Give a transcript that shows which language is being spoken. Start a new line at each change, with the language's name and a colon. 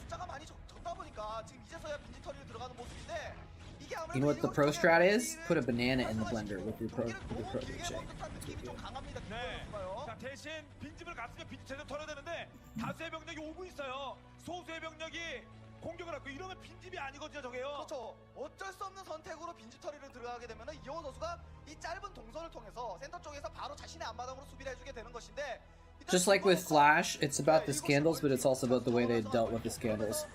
Korean: 숫자가 많이 적다 보니까 지금 이제서야 빈지터리로 들어가는 모습인데 이게 아무래도
English: You know what the pro strat is? Put a banana in the blender with your protein shake.
Korean: 좀 강합니다. 자, 대신 빈집을 갔으면 빈집 제대로 털어야 되는데 다수의 병력이 오고 있어요. 소수의 병력이 공격을 하고 이러면 빈집이 아니거든요, 저게요. 그렇죠. 어쩔 수 없는 선택으로 빈집터리를 들어가게 되면 이영호 선수가 이 짧은 동선을 통해서 센터 쪽에서 바로 자신의 앞마당으로 수비를 해주게 되는 것인데.
English: Just like with Flash, it's about the scandals, but it's also about the way they dealt with the scandals.